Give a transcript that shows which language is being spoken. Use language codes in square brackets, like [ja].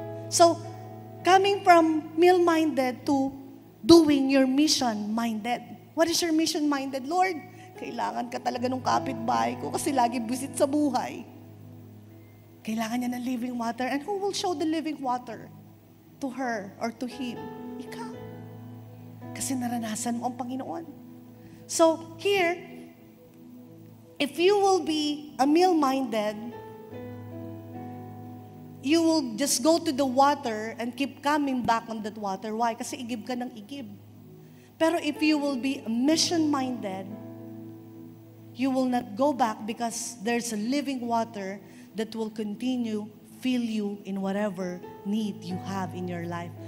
[en] So, coming from meal-minded to doing your mission-minded. What is your mission-minded? [tl] Lord, kailangan ka talaga ng kapitbahay ko kasi lagi visit sa buhay. Kailangan niya ng living water. [en] And who will show the living water? To her or to him? [tl] Ikaw. Kasi naranasan mo ang Panginoon. [en] So, here, if you will be a meal-minded, you will just go to the water and keep coming back on that water. Why? [tl] Kasi igib ka ng igib. Pero [en] if you will be mission-minded, you will not go back because there's a living water that will continue fill you in whatever need you have in your life.